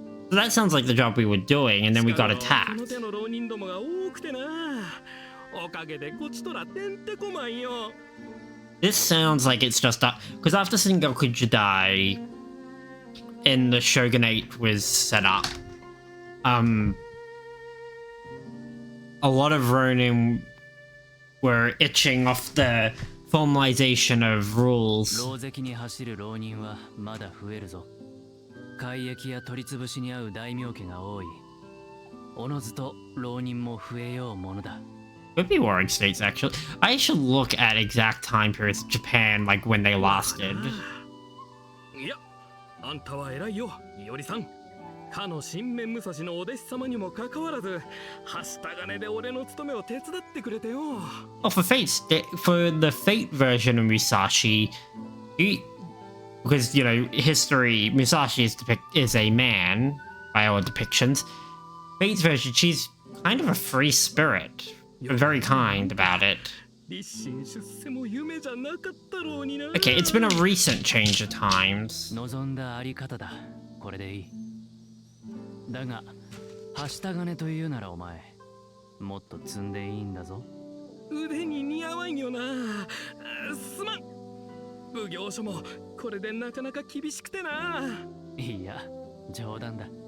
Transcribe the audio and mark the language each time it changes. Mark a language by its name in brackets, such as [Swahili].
[English] So that sounds like the job we were doing, and then we got [Japanese] こ [English] attacked. [Japanese] の手の浪人どもが多くてな。おかげでこちとらてんてこまんよ。 [English] This sounds like it's just because after Sengoku Jidai, in the shogunate was set up. A lot of Ronin were itching off the formalization of rules. [Japanese] 牢関に走る浪人はまだ増えるぞ。改易や取り潰しに遭う大名家が多い。おのずと浪人も増えようものだ。 [English] Could be warring states, actually. I should look at exact time periods of Japan, like when they lasted. [Japanese] いや、あんたは偉いよ、いおりさん。かの新面武蔵のお弟子様にもかかわらず、はした金で俺の務めを手伝ってくれてよ。 [English] Oh, for for the Fate version of Musashi, because you know history, Musashi is a man by all depictions. Fate's version, she's kind of a free spirit, but very kind about it. Okay, it's been a recent change of times. [Japanese] 望んだあり方だ。これでいい。だが、はした金というならお前、もっと積んでいいんだぞ。腕に似合わんよな。すまん。奉行所もこれでなかなか厳しくてな。いや、冗談だ。